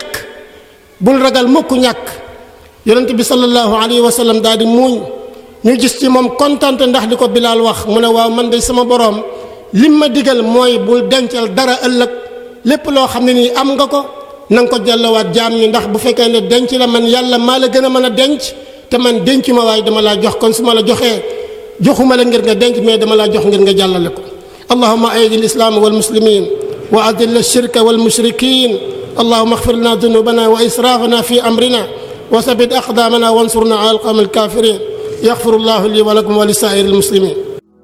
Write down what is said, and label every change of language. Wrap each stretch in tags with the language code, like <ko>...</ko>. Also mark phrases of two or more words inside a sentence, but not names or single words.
<wo>ñàkk yonent bi</wo> <ar>صلى الله عليه وسلم</ar> <wo>daal di muuñ ñu gis ci moom kontante ndax di ko Bilaal wax mu ne waaw man de sama borom lim ma digal mooy bul dencal dara ëllëg lépp loo xam ne nii am nga ko na nga ko jàllawaat jaam ñi ndax bu fekkee ne denc la man yàlla maa la gën a mën a denc te man denc ma waaye dama laa jox kon su ma la joxee joxuma la ngir nga denc mais dama laa jox ngir nga jàllale ko</wo> <ar>اللهم أيد الإسلام والمسلمين وأذل الشرك والمشركين اللهم اغفر لنا ذنوبنا وإسرافنا في أمرنا وثبت أقدامنا وانصرنا على القوم الكافرين يغفر الله لي ولكم ولسائر المسلمين</ar>